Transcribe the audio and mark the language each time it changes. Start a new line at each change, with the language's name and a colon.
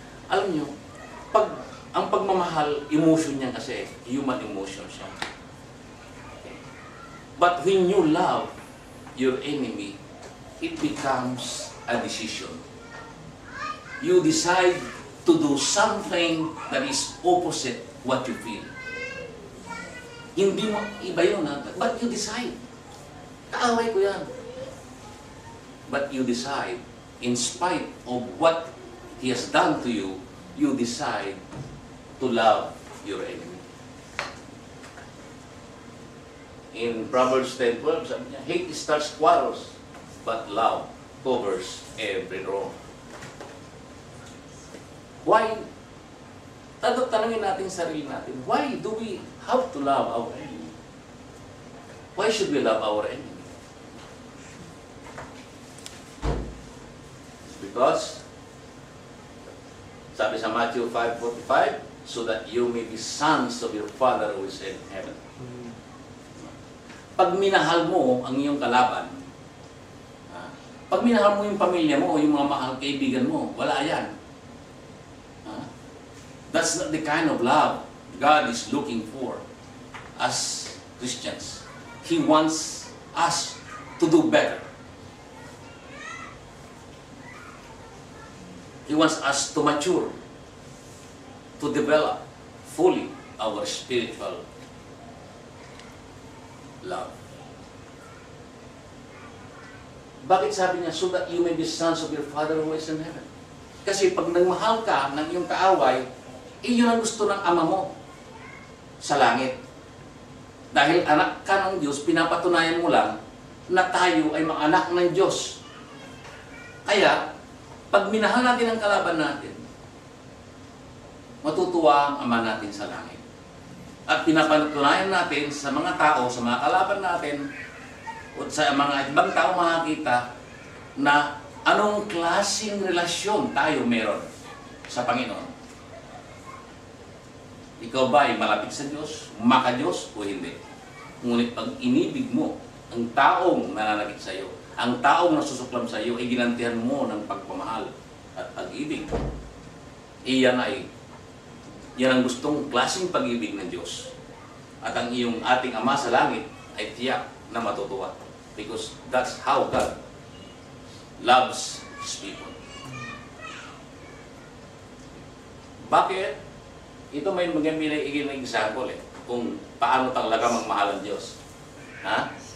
Filipino: Alam niyo, ang pagmamahal, emotion niya kasi, human emotion siya.
English: But when you love your enemy, it becomes a decision. You decide to do something that is opposite what you feel.
Filipino: Hindi mo, iba yun ha,
English: but you decide.
Filipino: Kaaway ko yan.
English: But you decide, in spite of what he has done to you, you decide to love your enemy. In Proverbs 10:12,
Filipino: sabi niya,
English: hate starts quarrels, but love covers every wrong. Why?
Filipino: Tanungin natin sarili natin,
English: why do we have to love our enemy? Why should we love our enemy? Because, sabi sa Matthew 5:45, so that you may be sons of your Father who is in heaven.
Filipino: Pag minahal mo ang iyong kalaban, pag minahal mo yung pamilya mo o yung mga mahal kaibigan mo, wala yan.
English: That's not the kind of love God is looking for as Christians. He wants us to do better. He wants us to mature, to develop fully our spiritual love.
Filipino: Bakit sabi niya,
English: so that you may be sons of your Father who is in heaven?
Filipino: Kasi pag nagmahal ka ng iyong kaaway, iyon ang gusto ng Ama mo sa langit. Dahil anak ka ng Diyos, pinapatunayan mo lang na tayo ay mga anak ng Diyos. Kaya, pag minahal natin ang kalaban natin, matutuwa ang Ama natin sa langit. At pinapatunayan natin sa mga tao, sa mga kalaban natin, o sa mga ibang tao makakita na anong klaseng relasyon tayo meron sa Panginoon. Ikaw ba ay malapit sa Diyos, maka-Diyos o hindi? Ngunit pag inibig mo ang taong nananakit sa iyo, ang taong nasusuklam sa iyo, ay ginantihan mo ng pagpamahal at pag-ibig. Iyan ang gustong klaseng pag-ibig ng Diyos. At ang iyong ating Ama sa langit ay tiyak na matutuwa.
English: Because that's how God loves His people.
Filipino: Bakit? Ito may magandang example kung paano talaga magmahal ang Diyos. Ha?